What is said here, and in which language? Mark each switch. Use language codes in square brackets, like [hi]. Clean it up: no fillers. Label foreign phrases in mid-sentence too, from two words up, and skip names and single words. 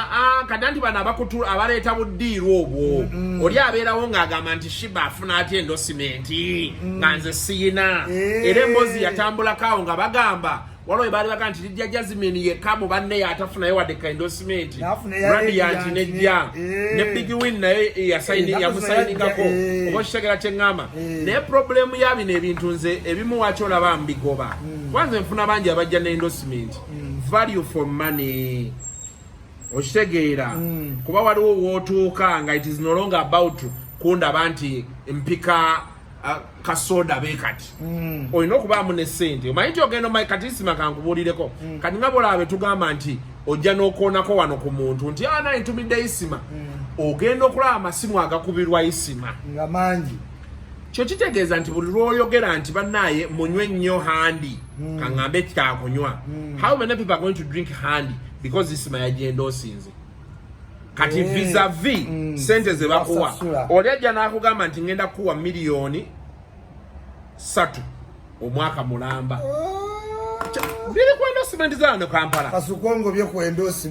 [lg] kati anti bano abaleeta buddiirwa obwo oli abeerawo ng'agamba nti Shiba afuna atya endorsement nga nze siyina era emboozi yatambulako awo nga bagamba waliwo baali baga nti lijja Jasmine yekka mu banne atafunayo wadde ka endorsement Radiant nejja ne Big Win naye yamusayiningako oba kitegera kyeŋŋamba naye problemu ya bino ebintu nze ebimu waki olaba mbigoba kwanza nfuna bangi abajja ne endorsement [en] value for money [lg] okitegeera kuba waliwo wootuuka nga [en] it is no longer about [lg] kundaba nti mpika kasoda bekati olina okubaamu ne ssente omanyi nti ogenda omanyi kati isima kankubuulireko kati nga bolaabe tugamba nti ojja n'okoonako wano ku muntu nti naye ntumidde isima ogenda okulaba amasimu agakubirwa isima nga mangi kyo kitegeeza nti buli lw'oyogera nti bannaaye munywe nnyo handi kaŋŋambe kyakunywa [en] how many people are going to drink [lg] handi because isima yagenda osinze kati vis-a-vis sente ze bakuwa oli ajja n'akugamba nti ngenda kuwa miliyoni 3 omwaka mulamba biri ku endorsement zano Kampala kasukongo bye ku endorsement